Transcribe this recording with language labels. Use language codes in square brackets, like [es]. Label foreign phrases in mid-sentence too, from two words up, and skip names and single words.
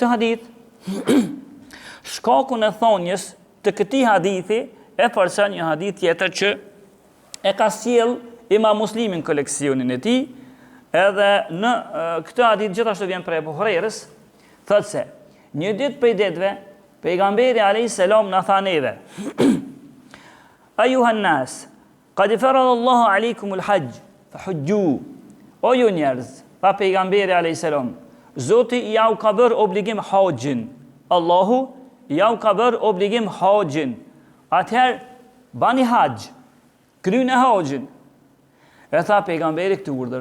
[sq] hadith, shkakun e thonjes të këtij hadithi e forcon një hadith tjetër që e ka sjell Imam Muslimi në koleksionin e tij, edhe në këtë hadith gjithashtu vjen prej Abu Hurajrës, thotë se një ditë prej ditëve pejgamberi [ar] عليه السلام [sq] na tha neve, [ar] "أيها الناس قد فرض الله عليكم الحج فحجوا." [sq] O ju njerëz, tha pejgamberi [ar] عليه السلام, [sq] Zoti ja u ka bërë obligim haxhin. Allahu ja u ka bërë obligim haxhin. Atëherë bani haxh, kryeni haxhin. E tha pejgamberi këtë urdhër.